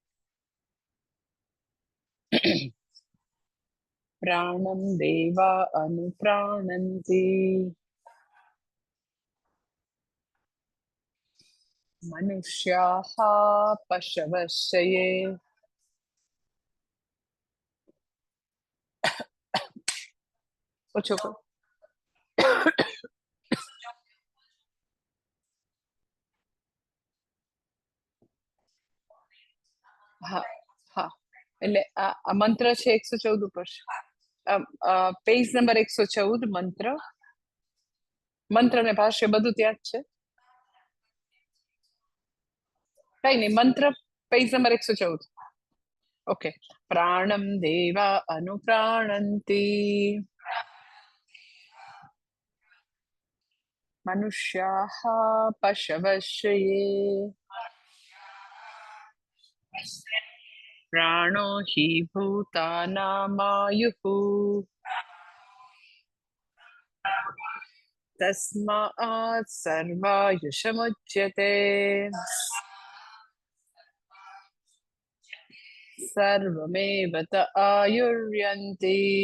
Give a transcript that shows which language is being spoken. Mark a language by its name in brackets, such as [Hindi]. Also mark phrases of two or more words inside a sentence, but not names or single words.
[Sanskrit] प्राणं देवा अनुप्राणन्ति मनुष्याः पशवश्चये ओछो को [Gujarati] हाँ हाँ એટલે આ મંત્ર છે 114 ઉપર પેજ નંબર 114 મંત્ર મંત્ર ને ભાષ્ય બધું ત્યાં જ છે કઈ નહીં મંત્ર પેજ નંબર 114 ઓકે [Sanskrit] પ્રાણમ દેવા અનુપ્રાણંતિ મનુષ્યાઃ પશવશ્ચયે प्राणो हि भूतानामायुः तस्मात् सर्वायुषमुच्यते सर्वमेव त आयुर्यन्ति